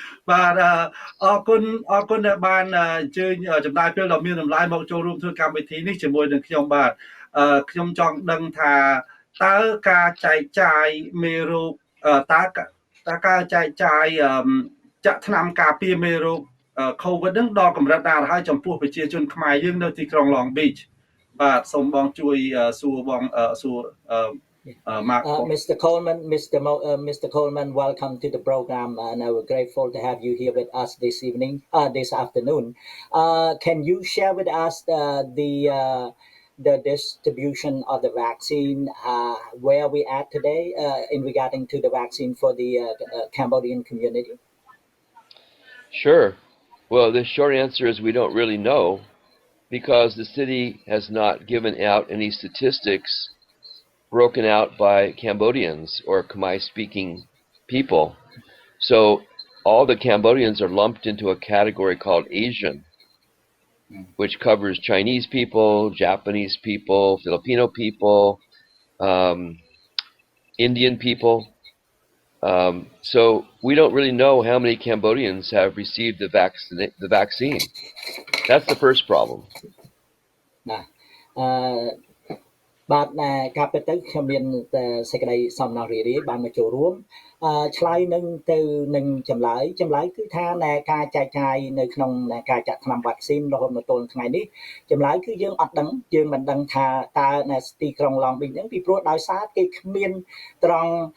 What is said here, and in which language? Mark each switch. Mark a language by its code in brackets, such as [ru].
[km] បាទអរគុណដែលបានអញ្ជើញចំណាយពេលដ៏មានតម្លៃមកចូលរួមធ្វើកម្មវិធីនេះជាមួយនឹងខ្ញុំបាទខ្ញុំចង់ដឹងថាតើការចែកចាយមេរោគតើការចែកចាយចាក់ថ្នាំការពារមេរោគ COVID ហ្នឹងដល់កម្រិតណាហើយចំពោះប្រជាជនខ្មែរយើងនៅទីក្រុង Long Beach បាទសូមបងជួយសួរបងសួរ [en] Mark. Mr. Coleman, welcome to the program, and we're grateful to have you here with us this afternoon. Can you share with us the distribution of the vaccine, where we at today in regarding to the vaccine for the Cambodian community? Sure. Well, the short answer is we don't really know because the city has not given out any statistics broken out by Cambodians or Khmer-speaking people. So all the Cambodians are lumped into a category called Asian, which covers Chinese people, Japanese people, Filipino people, Indian people. So we don't really know how many Cambodians have received the vaccine. That's the first problem. [km] បាទការពិតទៅខ្ញុំមានសេចក្តីសំណរីរាយបានមកចូលរួមឆ្លើយទៅនឹងចម្លើយគឺថាការចែកចាយនៅក្នុងការចាក់ថ្នាំវ៉ាក់ស៊ីនរហូតមកទល់ថ្ងៃនេះចម្លើយគឺយើងអត់ដឹងយើងមិនដឹងថាតើនៅទីក្រុង Long Beach ហ្នឹងពីព្រោះដោយសារគេគ្មានត្រង់